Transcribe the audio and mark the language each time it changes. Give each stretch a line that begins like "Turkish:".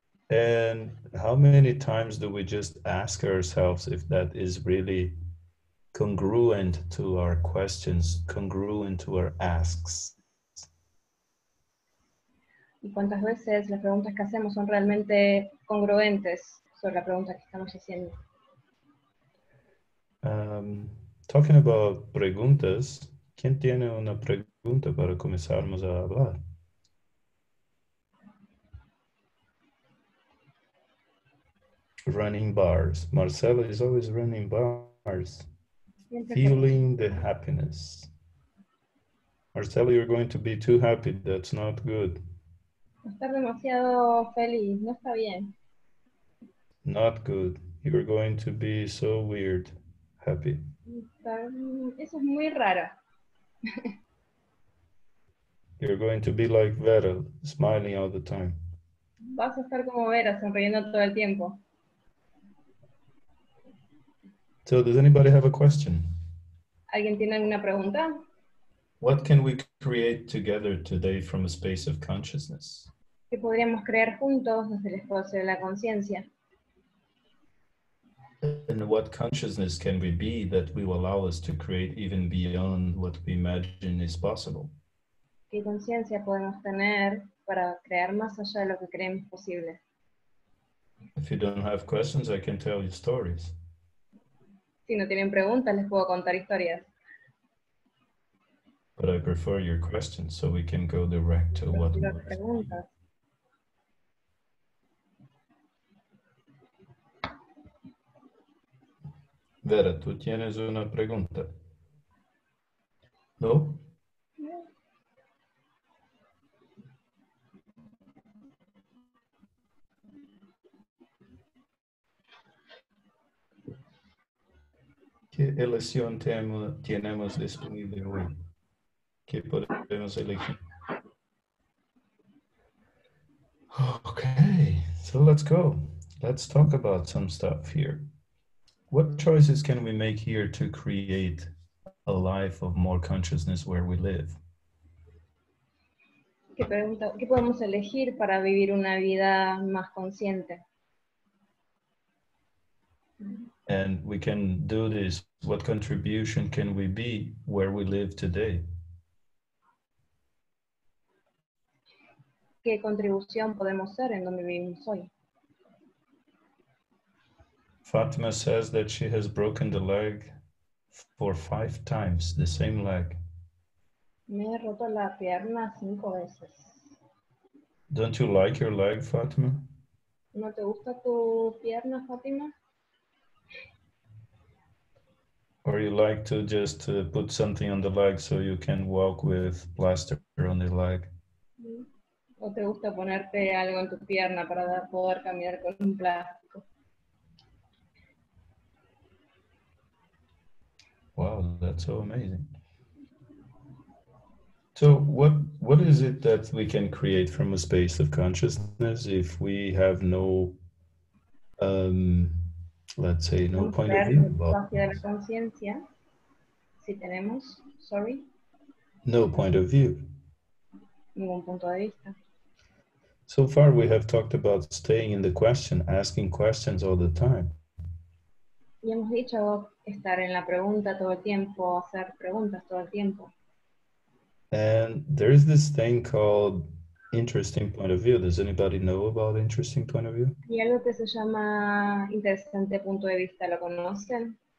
English: And how many times do we just ask ourselves if that is really congruent to our questions, congruent to our asks?
Spanish: Y cuántas veces las preguntas que hacemos son realmente congruentes sobre la pregunta que estamos haciendo.
English: Talking about
Spanish: preguntas, ¿quién tiene una pregunta para comenzarmos a hablar?
English: Running bars. Marcela is always running bars. Feeling the happiness. Marcela, you're going to be too happy. That's not good.
Spanish: Estar demasiado feliz no está bien.
English: Not good. You're going to be so weird. Happy.
Spanish: Eso es muy raro.
English: You're going to be like Vera, smiling all the time.
Spanish: Vas a estar como Vera, sonriendo todo el tiempo.
English: So, does anybody have a question?
Spanish: ¿Alguien tiene alguna pregunta?
English: What can we create together today from a space of consciousness?
Spanish: ¿Qué podríamos crear juntos desde el espacio de la conciencia?
English: And what consciousness can we be that will allow us to create even beyond what we imagine is possible?
Spanish: ¿Qué conciencia podemos tener para crear más allá de lo que creemos posible?
English: If you don't have questions, I can tell you stories.
Spanish: Si no tienen preguntas, les puedo contar historias.
English: But I prefer your questions so we can go direct to what we want.
Spanish: Preguntas. Vera, ¿tú tienes una pregunta? ¿No? ¿Qué elección tenemos disponible hoy? ¿Qué podemos elegir?
English: Okay, so let's go. Let's talk about some stuff here. What choices can we make here to create a life of more consciousness where we live?
Spanish: ¿Qué podemos elegir para vivir una vida más consciente?
English: And we can do this. What contribution can we be where we live today?
Spanish: ¿Qué contribución podemos ser en donde vivimos hoy?
English: Fatima says that she has broken the leg for 5 times, the same leg.
Spanish: Me he roto la pierna 5 veces.
English: Don't you like your leg, Fatima?
Spanish: ¿No te gusta tu pierna, Fátima?
English: Or you like to just put something on the leg so you can walk with plaster on the leg?
Spanish: ¿O te gusta ponerte algo en tu pierna para poder caminar con un plástico?
English: Wow, that's so amazing. So what is it that we can create from a space of consciousness if we have no, let's say, no point of view about
Spanish: de la conciencia, si tenemos,
English: no point of view.
Spanish: Ningún punto de vista.
English: So far we have talked about staying in the question, asking questions all the time.
Spanish: Y hemos dicho estar en la pregunta todo el tiempo, hacer preguntas todo el tiempo.
English: And there's this thing called interesting point of view. Does anybody know about interesting point of view?
Spanish: Y algo que se llama interesante punto de vista, ¿lo conocen?